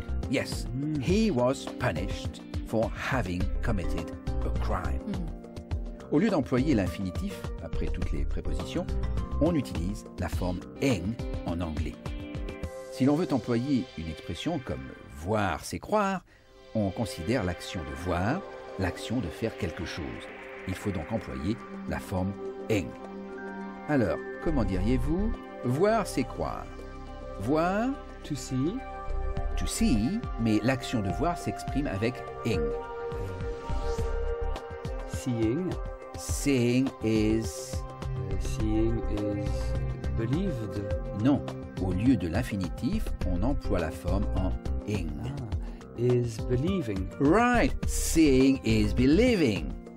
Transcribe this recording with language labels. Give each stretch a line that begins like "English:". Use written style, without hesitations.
English: Yes, he was punished for having committed a crime.
French: Au lieu d'employer l'infinitif, après toutes les prépositions, on utilise la forme ing en anglais. Si l'on veut employer une expression comme « voir, c'est croire », on considère l'action de voir, l'action de faire quelque chose. Il faut donc employer la forme ing. Alors, comment diriez-vous « voir, c'est croire » Voir,
English: to see. To see,
French: mais l'action de voir s'exprime avec ing.
English: Seeing. Seeing is... Seeing is believed.
French: Non, au lieu de l'infinitif, on emploie la forme en ing.
English: is believing. Right, seeing is believing.